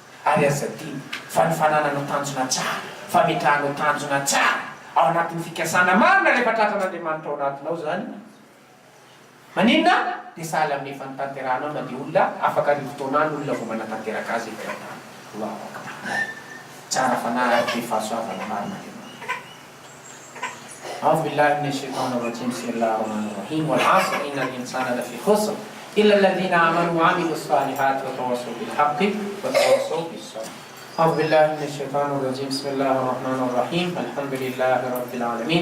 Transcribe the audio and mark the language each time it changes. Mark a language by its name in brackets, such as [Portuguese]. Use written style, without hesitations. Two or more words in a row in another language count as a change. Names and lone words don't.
[Malagasy] Ary azadiny fa ny fanananao tanjona tsara, fametrahanao tanjona tsara ao anatin'ny fikasana marina rehefa tratran'Andriamanitra ao anatinao zany. Maninona? Dia sahala amin'ny efa nitanteranao na dia olona afaka ny fotoanany olona vao manatanteraka azy efa [Arabic] الله أكبر. [Malagasy] Tsara fanahy be fahasoavana marina. [Arabic] أعوذ بالله من الشيطان الرجيم بسم الله الرحمن الرحيم والعصر إن الإنسان لفي خسر إلا الذين آمنوا وعملوا الصالحات وتواصوا بالحق وتواصوا بالصبر. أعوذ بالله من الشيطان الرجيم. بسم الله الرحمن الرحيم. الحمد لله رب العالمين.